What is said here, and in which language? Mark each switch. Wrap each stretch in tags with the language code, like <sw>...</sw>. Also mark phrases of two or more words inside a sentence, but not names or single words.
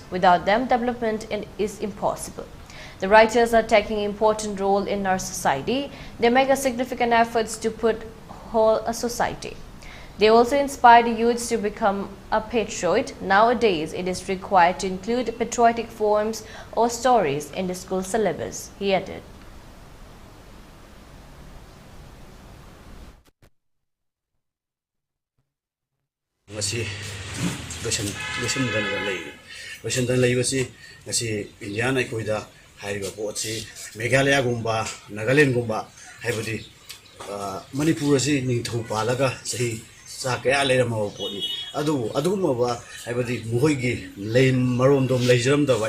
<en>Without them, development is impossible. The writers are taking an important role in our society. They make a significant efforts to put whole a society. They also inspire the youths to become a patriot. Nowadays, it is required to include patriotic forms or stories in the school syllabus, he added.</en> <mni>Haiba Potsi, Meghalaya Gumba, Nagaland Gumba, Habudi, Manipur, Ningtu Palaga, Sahi, ꯆꯥ ꯀꯌꯥ ꯂꯩꯔꯝꯃꯕ ꯄꯣꯠꯅꯤ ꯑꯗꯨꯕꯨ ꯑꯗꯨꯒꯨꯝꯂꯕ ꯍꯥꯏꯕꯗꯤ ꯃꯈꯣꯏꯒꯤ ꯂꯩ ꯃꯔꯣꯝꯗꯣꯝ ꯂꯩꯖꯔꯝꯗꯕ</mni>